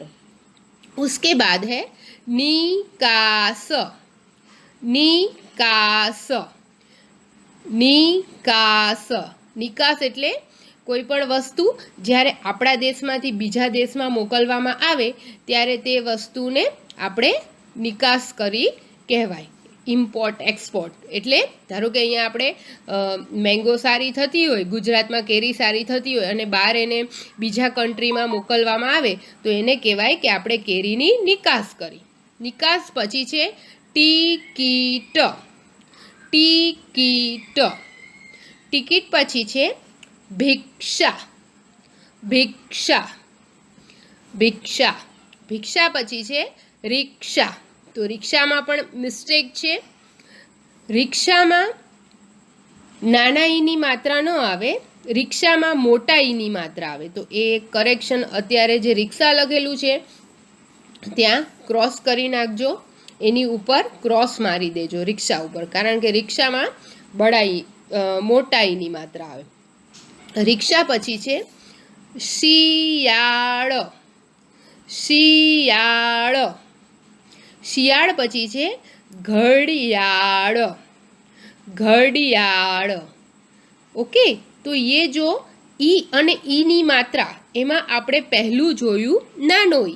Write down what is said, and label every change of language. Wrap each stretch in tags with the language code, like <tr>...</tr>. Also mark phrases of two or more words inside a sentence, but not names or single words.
<hi>उसके बाद है</hi> <gu>નિકાસ, નિકાસ, નિકાસ, નિકાસ એટલે કોઈ પણ વસ્તુ જ્યારે આપણા દેશમાંથી બીજા દેશમાં મોકલવામાં આવે ત્યારે તે વસ્તુને આપણે નિકાસ કરી કહેવાય।</gu> <en>Import Export</en> <gu>એટલે ધારો કે અહીંયા આપણે મેંગો સારી થતી હોય, ગુજરાતમાં કેરી સારી થતી હોય અને બહાર એને બીજા કંટ્રીમાં મોકલવામાં આવે તો એને કહેવાય કે આપણે કેરીની નિકાસ કરી। નિકાસ પછી છે ટિકીટ, ટિકીટ, ટિકીટ પછી છે ભિક્ષા, ભિક્ષા, ભિક્ષા, ભિક્ષા પછી છે રિક્શા। તો રિક્શા મેં પણ મિસ્ટેક છે, રિક્શા મેં નાના ઈની માત્રા ન આવે, રિક્શા મેં મોટા ઈની માત્રા આવે। તો એ કરેક્શન અત્યારે જે રિક્શા લગેલૂ છે ત્યાં ક્રૉસ કરી નાખજો, એની ઉપર ક્રૉસ મારી દેજો રિક્શા ઉપર, કારણ કે રિક્શા મેં બડા મોટા ઈની માત્રા આવે। રિક્ષા પછી છે શિયાળ, શિયાળ. શિયાળ પછી છે ઘડિયાળ, ઘડિયાળ. ઓકે, તો એ જો ઈ અને ઈની માત્રા એમાં આપણે પહેલું જોયું નાનો ઈ.</gu>